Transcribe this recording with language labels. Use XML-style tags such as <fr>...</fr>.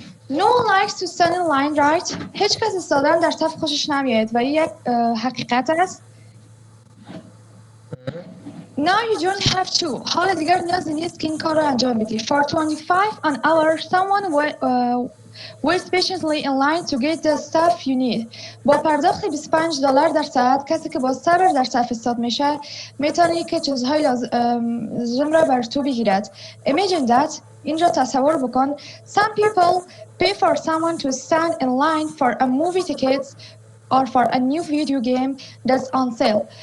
<en>No one likes to stand in line, right?</en> <fa>هیچ کس ایستادن در صف خوشش نمیاد و این یک حقیقت است. Now you don't have to. حالا دیگر نیازی نیست که این کار رو انجام بدی.</fa> <en>For 25 an hour, someone Wait patiently in line to get the stuff you need.</en> <fa>با پرداخت $25 در ساعت کسی که با صبر در صف ایستاد میشه میتونه که چیزهای لازم را بر تو بگیرد.</fa> <en>Imagine that.</en> <fa>اینجا تصور بکن.</fa> <en>Some people pay for someone to stand in line for a movie tickets or for a new video game that's on sale.</en>